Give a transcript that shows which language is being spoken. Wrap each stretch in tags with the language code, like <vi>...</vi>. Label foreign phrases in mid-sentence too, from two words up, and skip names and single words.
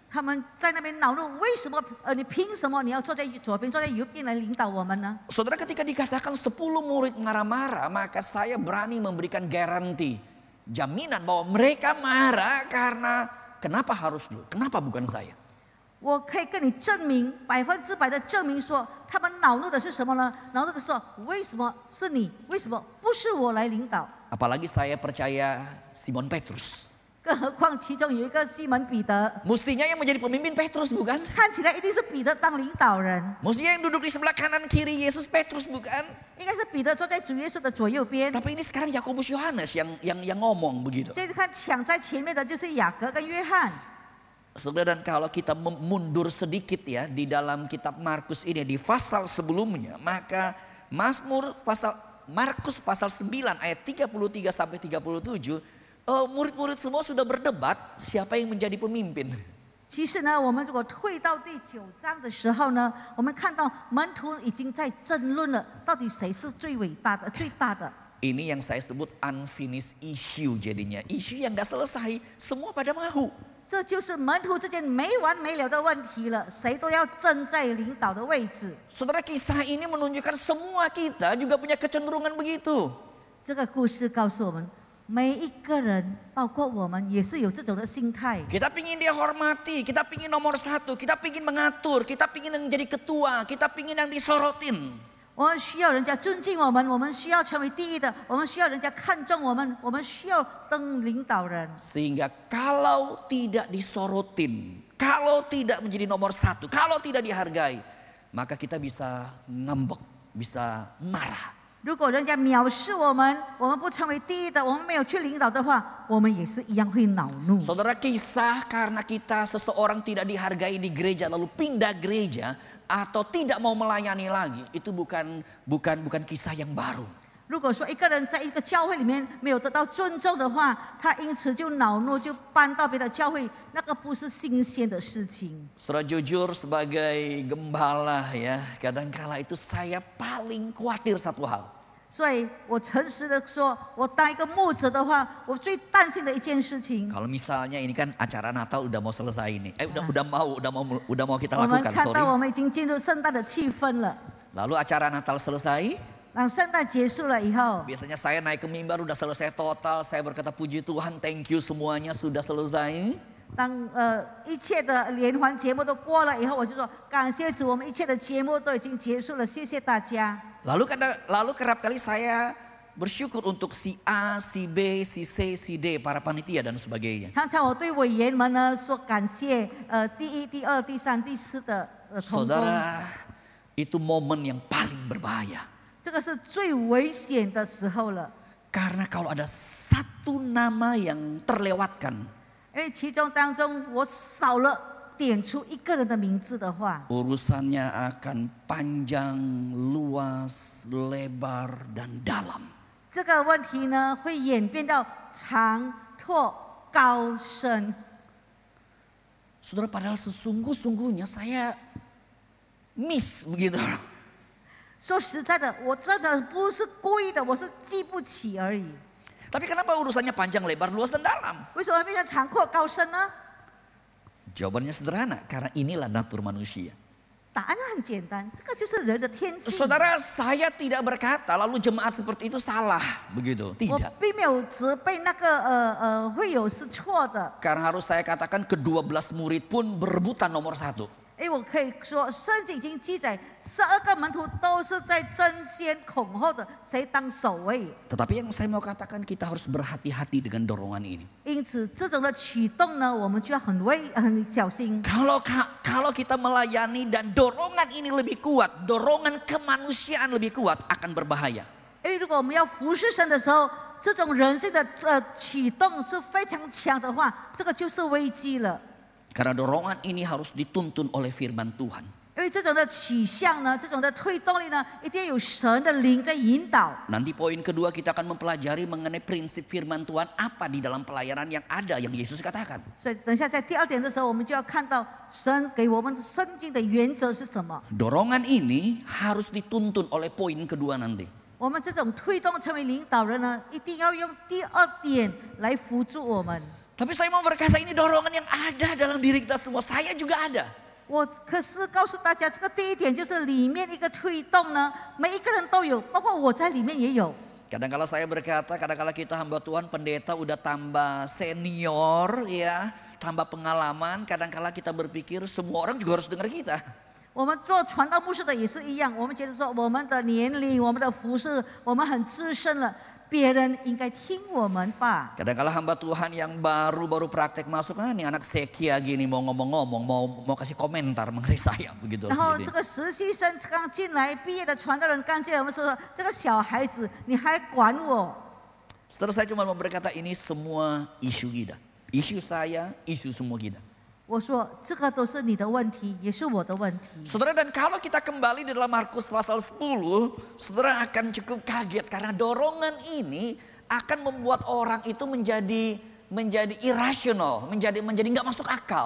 <zh>他们在那边恼怒，为什么？你凭什么你要坐在左边，坐在右边来领导我们呢？</zh> <id>Saudara, ketika dikatakan 10 murid marah-marah, maka saya berani memberikan garansi, jaminan bahwa mereka marah karena kenapa harus lu? Kenapa bukan saya?</id> <zh>我可以跟你证明100%的证明说，他们恼怒的是什么呢？恼怒的是说，为什么是你？为什么不是我来领导？</zh> <id>Apalagi saya percaya Simon Petrus.</id> <zh>更何况其中有一个西门彼得，</zh> <id>Mestinya yang menjadi pemimpin Petrus bukan?</id> <zh>看起来一定是彼得当领导人，</zh> <id>Mestinya yang duduk di sebelah kanan kiri Yesus Petrus bukan?</id> <zh>应该是彼得坐在主耶稣的左右边。</zh> <id>Tapi ini sekarang Yakobus Yohanes yang ngomong begitu.</id> <zh>这次看抢在前面的就是雅各跟约翰。</zh> <id>Saudara, dan kalau kita mundur sedikit ya di dalam kitab Markus ini di pasal sebelumnya, maka Markus pasal 9 ayat 33 sampai 37, murid-murid semua sudah berdebat siapa yang menjadi pemimpin.</id> <zh>其实呢，我们如果退到第9章的时候呢，我们看到门徒已经在争论了，到底谁是最伟大的、最大的。</zh> <id>Ini yang saya sebut</id> <en>unfinished issue</en> <id>jadinya, isu yang gak selesai, semua pada mau.</id> <zh>这就是门徒之间没完没了的问题了，谁都要站在领导的位置。</zh> <id>Saudara, kisah ini menunjukkan semua kita juga punya kecenderungan begitu.</id> <zh>这个故事告诉我们，每一个人，包括我们，也是有这种的心态。</zh> <id>Kita pingin dia hormati, kita pingin nomor satu, kita pingin mengatur, kita pingin yang jadi ketua, kita pingin yang disorotin.</id> <zh>我们需要人家尊敬我们需要成为第一的，我们需要人家看重我们需要当领导人。</zh> <id>Sehingga kalau tidak disorotin, kalau tidak menjadi nomor satu, kalau tidak dihargai, maka kita bisa ngambek, bisa marah.</id> <zh>如果人家藐视我们不成为第一的，我们没有去领导的话，我们也是一样会恼怒。</zh> <id>Saudara, kisah karena kita seseorang tidak dihargai di gereja lalu pindah gereja atau tidak mau melayani lagi, itu bukan kisah yang baru.</id> <zh>如果说一个人在一个教会里面没有得到尊重的话，他因此就恼怒，就搬到别的教会，那个不是新鲜的事情。</zh> <id>Saudara, jujur sebagai gembala ya, kadangkala itu saya paling khawatir satu hal.</id> <zh>所以我诚实的说，我当一个牧者的话，我最担心的一件事情。</zh> <id>Kalau misalnya ini kan acara Natal udah mau selesai ini, udah mau kita</id> <zh>我们</zh> <id>lakukan,</id> <zh>看到</zh> <id>sorry.</id> <zh>我们已经进入圣诞的气氛了。</zh> <id>Lalu acara Natal selesai,</id> <zh>当圣诞结束了以后，</zh> <id>biasanya saya naik ke mimbar udah selesai total, saya berkata puji Tuhan,</id> <en>thank you</en> <id>semuanya sudah selesai.</id> <zh>当一切的联欢节目都过了以后，我就说感谢主，我们一切的节目都已经结束了，谢谢大家。</zh> <id>Lalu kerap kali saya bersyukur untuk si A, si B, si C, si D, para panitia dan sebagainya.</id> <zh>常常我对委员们呢说感谢，第1、第2、第3、第4的同工，</zh> <id>Saudara, itu momen yang paling berbahaya.</id> <zh>这个是最危险的时候了。</zh> <id>Karena kalau ada satu nama yang terlewatkan,</id> <zh>因为其中当中我少了点出一个人的名字的话，</zh> <id>urusannya akan panjang, luas, lebar, dan dalam.</id> <zh>这个问题呢会演变到长、拓、高、深。</zh> <id>Saudara, padahal sesungguh-sungguhnya saya miss begitu.</id> <zh>说实在的，我真的不是故意的，我是记不起而已。</zh> <id>Tapi kenapa urusannya panjang, lebar, luas, dan dalam?</id> <zh>为什么变成长、阔、高、深呢？</zh> <id>Jawabannya sederhana, karena inilah natur manusia.</id> <zh>答案很简单，这个就是人的天性。</zh> <id>Saudara, saya tidak berkata lalu jemaat seperti itu salah, begitu.</id> <zh>我</zh> <id>Tidak.</id> <zh>并没有责备那个会友是错的，</zh> <id>Karena harus saya katakan ke-12 murid pun berebutan nomor 1.</id> <zh>因为我可以说，圣经已经记载，12个门徒都是在争先恐后的，谁当首位。</zh> <id>Tetapi yang saya mau katakan, kita harus berhati-hati dengan dorongan ini.</id> <zh>因此，这种的启动呢，我们就要很小心。</zh> <id>Kalau kita melayani dan dorongan ini lebih kuat, dorongan kemanusiaan lebih kuat, akan berbahaya.</id> <zh>因为如果我们要服侍神的时候，这种人性的启动是非常强的话，这个就是危机了。</zh> <id>Karena dorongan ini harus dituntun oleh firman Tuhan.</id> <zh>因为这种的取向呢，这种的推动力呢，一定要有神的灵在引导。</zh> <id>Nanti poin kedua kita akan mempelajari mengenai prinsip firman Tuhan apa di dalam pelayanan yang ada yang Yesus katakan.</id> <zh>所以等一下在第2点的时候，我们就要看到神给我们圣经的原则是什么。</zh> <id>Dorongan ini harus dituntun oleh poin kedua nanti.</id> <zh>我们这种推动成为领导人呢，一定要用第2点来辅助我们。</zh> <id>Tapi saya mau berkata ini dorongan yang ada dalam diri kita semua. Saya juga ada.</id> <zh>我可是告诉大家，这个第1点就是里面一个推动呢，每一个人都有，包括我在里面也有。</zh> <id>Kadang-kala saya berkata, kadang-kala kita hamba Tuhan pendeta udah tambah senior ya, tambah pengalaman. Kadang-kala kita berpikir semua orang juga harus dengar kita.</id> <zh>我们做传道牧师的也是一样，我们觉得说我们的年龄、我们的服饰，我们很资深了， 别人应该听我们吧。</zh> <id>Kadang-kala hamba Tuhan yang baru praktek masuk, nih anak sekia gini mau ngomong-ngomong, mau kasih komentar mengenai saya begitu.</id> <zh>然后这个实习生刚进来，毕业的传道人刚进来，我们说这个小孩子你还管我？</zh> <id>Saudara, saya cuma mau berkata ini semua isu kita, isu saya, isu semua kita.</id> <zh>我说这个都是你的问题，也是我的问题。</zh> <id>Saudara, dan kalau kita kembali di dalam Markus pasal 10, saudara akan cukup kaget karena dorongan ini akan membuat orang itu menjadi irasional, menjadi nggak masuk akal.</id>